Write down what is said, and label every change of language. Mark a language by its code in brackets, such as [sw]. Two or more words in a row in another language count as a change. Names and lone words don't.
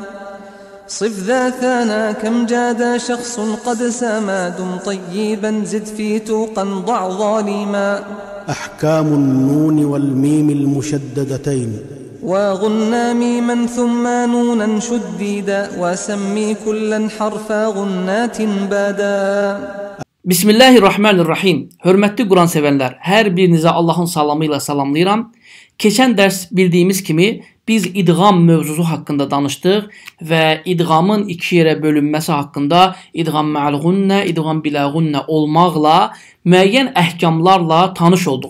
[ar] صف ذا ثانا كم جاد شخص قد سما دم طيبا زد في توقا ضع ظالما أحكام النون والميم المشددتين وغنى ميما ثم نونا شديدا وسمي كلا حرفا غنات بادا. بسم الله الرحمن الرحيم. [az] Hörmətli Quran sevənlər, hər birinizə Allahın salamı ilə salamlayıram. Keçən dərs bildiyimiz kimi biz idğam mövzusu haqqında danışdıq və idğamın iki yerə bölünməsi haqqında [ar] إدغام مع الغنة, إدغام بلا غنة [az] olmaqla müəyyən əhkamlarla tanış olduq.